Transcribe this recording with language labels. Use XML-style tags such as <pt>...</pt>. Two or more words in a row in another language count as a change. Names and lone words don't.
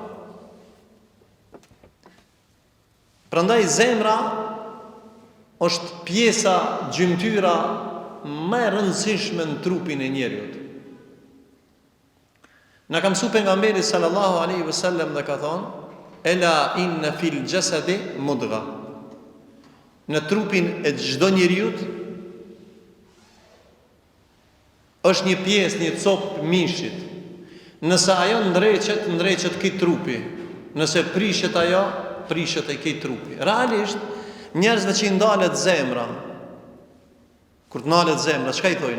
<sq>Prandaj zemra është pjesa gjymtyra më e rëndësishme në trupin e njeriut. Na ka mësuar pejgamberi</sq> <ar>صلى الله عليه وسلم</ar> <sq>dhe ka thonë:</sq> <ar>"ألا إن في الجسد مضغة."</ar> <sq>Në trupin e çdo njeriut është një pjesë, një copë mishit. Nëse ajo ndreqet këtij trupi. Nëse prishet ajo, prishet e këtij trupi. Realisht njerëzve që i ndalet zemra, kur të ndalet zemra, çka i thojnë?</sq>